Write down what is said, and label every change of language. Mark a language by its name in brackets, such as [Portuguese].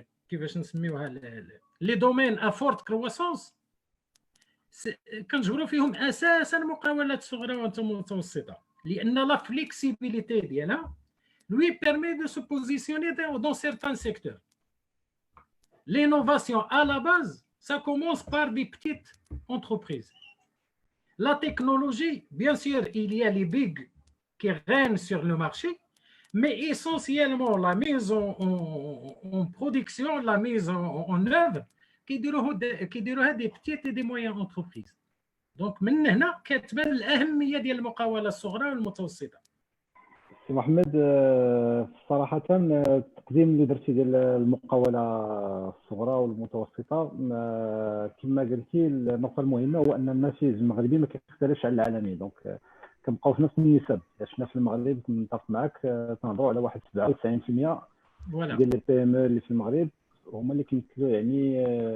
[Arabic] كيفاش نسميوها [French] لي دومين افورت كرواسونس [Arabic] كنجبروا فيهم اساسا مقاولات صغرى ومتوسطه، لان لا فليكسيبيليتي ديالها [French] lui permet de se positionner dans certains secteurs. L'innovation à la base, ça commence par des petites entreprises. La technologie, bien sûr, il y a les big qui règnent sur le marché, mais essentiellement la mise en production, la mise en œuvre [Arabic] كيديروها دي بتيت دي موين انتربريز. دونك من هنا كتبان الاهميه ديال المقاوله الصغرى والمتوسطه. سي محمد صراحه التقديم اللي درتي ديال المقاوله الصغرى والمتوسطه كما قلتي النقطه المهمه هو ان الناتج المغربي ما كيختلفش على العالمي. دونك كنبقاو في نفس النسب. حنا في المغرب نتفق معك تنهضروا على واحد 97% ديال لي بي ام اللي في المغرب هما اللي كيمثلوا يعني